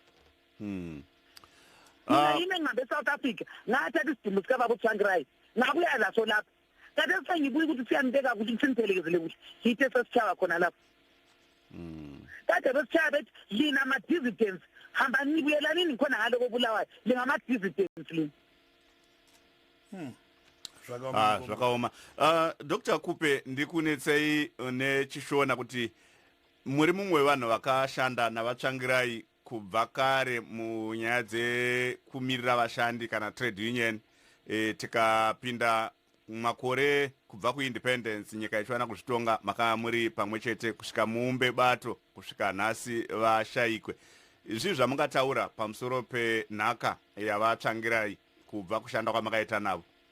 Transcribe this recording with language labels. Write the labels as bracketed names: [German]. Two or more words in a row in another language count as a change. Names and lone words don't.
[North Ndebele] yini ngabe South Africa ngathatha isidumbu sikababa uTsvangirai ngabuya laso lapho kade sengibuye ukuthi siyanibeka ukuthi sintelekezele kuhle yithe sesitshaba khona lapho kade besitshaba bethi lina ama-dissidents hamba nibuyelanini khona ngaloko bulawayo lingama-dissidents lini [Shona] zvakaoma Dr. Khupe ndikunetsei nechishona kuti muri mumwe wevanhu vakashanda navaTsvangirai kubva kare munyaya dzekumirira vashandi kana [English] trade union [Shona] tikapinda makore kubva kuindependence nyika ichiwana kuzvitonga makanga muri pamwe chete kusvika muumbe bato kusvika nhasi vashayikwe izvi zvamungataura pamusoro penhaka yavaTsvangirai kubva kushanda kwamakaita navo